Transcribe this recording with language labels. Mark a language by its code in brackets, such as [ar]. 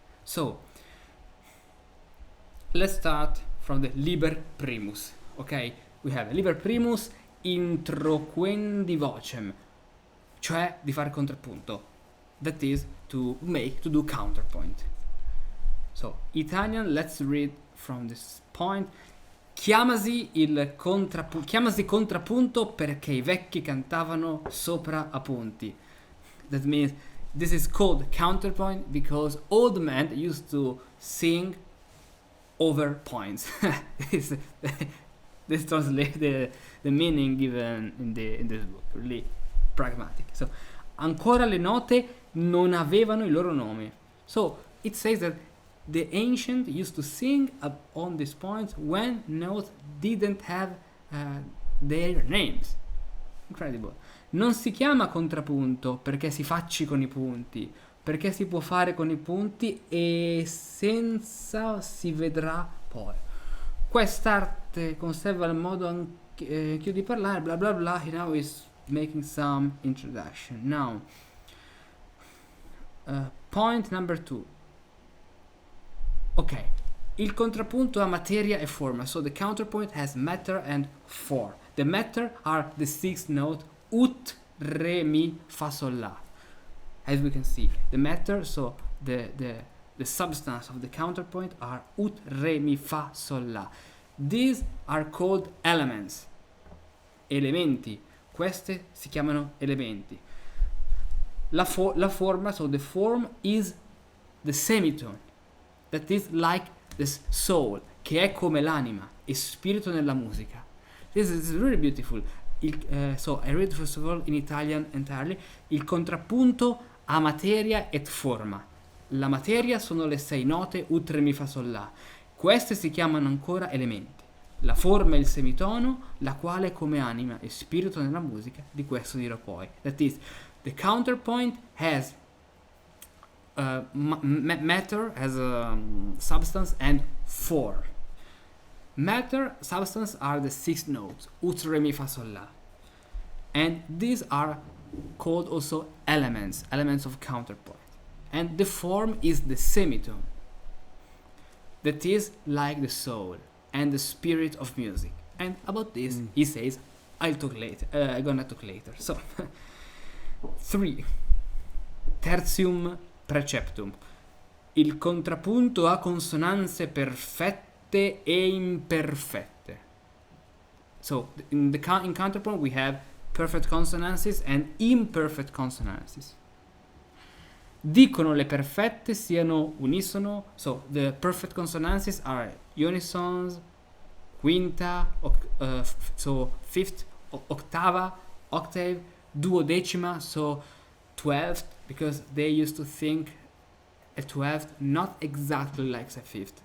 [en] So, let's start from the Liber Primus, okay? We have Liber Primus, introquendi vocem, [it] cioè di fare contrappunto, [en] that is to do counterpoint. So, Italian, let's read from this point. [it] Chiamasi contrappunto perché i vecchi cantavano sopra a punti. [en] That means this is called counterpoint because old men used to sing over points. This translates the meaning given in this book, really pragmatic. [it] So, ancora le note non avevano i loro nomi. [en] So, it says that the ancient used to sing on these points when notes didn't have their names. Incredible. [it] Non si chiama contrappunto perché si facci con i punti, perché si può fare con i punti e senza si vedrà poi. Quest'arte conserva il modo anch'io di parlare, bla bla bla. [en] He now is making some introduction. Now, point number 2. [it] Ok, il contrappunto ha materia e forma, [en] so the counterpoint has matter and form. The matter are the 6 notes ut, re, mi, fa, sol, la. As we can see, the matter, so the substance of the counterpoint are ut, re, mi, fa, sol, la. These are called elements. [it] Elementi. Queste si chiamano elementi. La forma, [en] so the form is the semitone. That is like the soul, [it] che è come l'anima, è spirito nella musica. [en] This is really beautiful. So I read first of all in Italian entirely. [it] Il contrappunto ha materia et forma. La materia sono le 6 note ut, re, mi, fa, sol, la. Queste si chiamano ancora elementi. La forma è il semitono, la quale è come anima e spirito nella musica. Di questo dirò poi. [en] That is, the counterpoint has matter as a substance and form. Matter, substance are the 6 notes, ut, re, mi, fa, sol, la. And these are called also elements of counterpoint. And the form is the semitone. That is like the soul and the spirit of music. And about this, he says, I'm gonna talk later. So, 3. [la] Tertium preceptum. [it] Il contrappunto ha consonanze perfette e imperfette. [en] So, in counterpoint we have perfect consonances and imperfect consonances. [it] Dicono le perfette siano unisono. [en] So, the perfect consonances are unisons, quinta, so fifth, octava, octave, duodecima, so 12th, because they used to think a 12th not exactly like a 5th.